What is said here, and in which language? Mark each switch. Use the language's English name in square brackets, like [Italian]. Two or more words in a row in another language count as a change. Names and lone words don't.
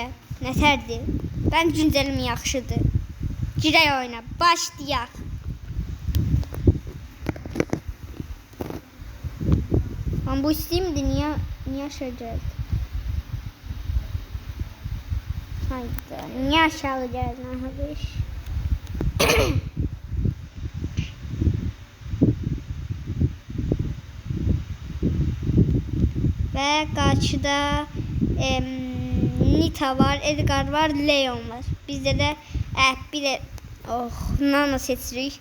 [Azerbaijani] Nətərdir? Mən güncəlim yaxşıdır. Girək oyuna. Başlayaq. Ama bu istəyimdi. Niyə aşağı gəldi? Haydi. Niyə aşağı gəldi? Aha, [Turkish] ve karşıda Nita var, Edgar var, Leon var. [Azerbaijani] Bizde de bir de Nana seçirik.